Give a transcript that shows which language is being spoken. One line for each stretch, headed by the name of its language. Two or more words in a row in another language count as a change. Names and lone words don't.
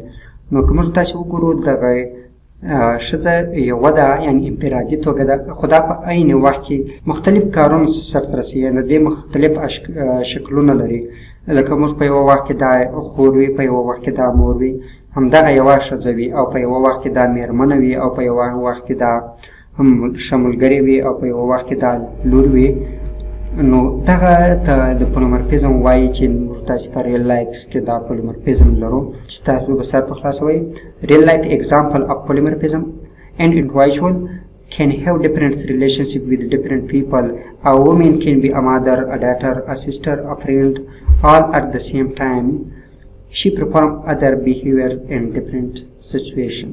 Pashto: نو که موږ تاسو وګورو دغه ښځه یوه ده یعنی انفرادي توګه ده خو دا په عین وخت کې مختلف کارونه سرته رسوي یعنی د دې مختلف شکلونه لري لکه موږ په یوه وخت کې دا خور وي په یوه وخت کې دا مور وي همدغه یوه ښځه وي او په یوه وخت کې دا میرمنه وي او په یوه وخت کې دا هم ښه ملګرې وي او په یوه وخت کې دا لور وي. نو دغه ته د polymorphism وایي چې موږ تاسو په
English: real life
Pashto: کې دا polymorphism لرو چې تاسو به سر په خلاصوئ.
English: real life example of polymorphism an individual can have different relationship with different people. A woman can be a mother, a daughter, a sister, a friend, all at the same time. She performs other behavior in different situations.